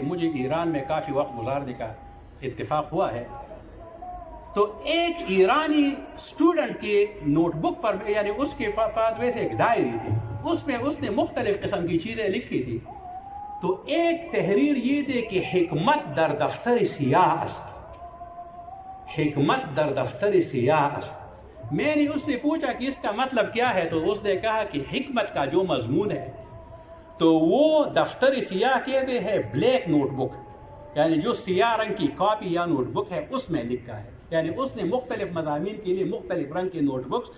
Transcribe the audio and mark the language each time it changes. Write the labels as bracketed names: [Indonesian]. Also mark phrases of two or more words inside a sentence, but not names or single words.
[Urdu] مجھے ایران میں کافی وقت گزارنے کا اتفاق ہوا ہے. تو ایک ایرانی اسٹوڈنٹ کے نوٹ بک پر, یعنی اس کے پاس ویسے ایک ڈائری تھی, اس میں اس نے مختلف قسم کی چیزیں لکھی تھی. تو ایک تحریر یہ تھی کہ [Persian] حکمت در دفتر سیاہ است, حکمت در دفتر سیاہ است. [Urdu] میں نے اس سے پوچھا کہ اس کا مطلب کیا ہے, تو اس نے کہا کہ حکمت کا جو مضمون ہے تو وہ دفتر سیاہ کہتے ہیں [English] black notebook, [Urdu] یعنی جو سیاہ رنگ کی کاپی یا نوٹ بک ہے اس میں لکھا ہے. یعنی اس نے مختلف مضامین کے لیے مختلف رنگ کے نوٹ بکس.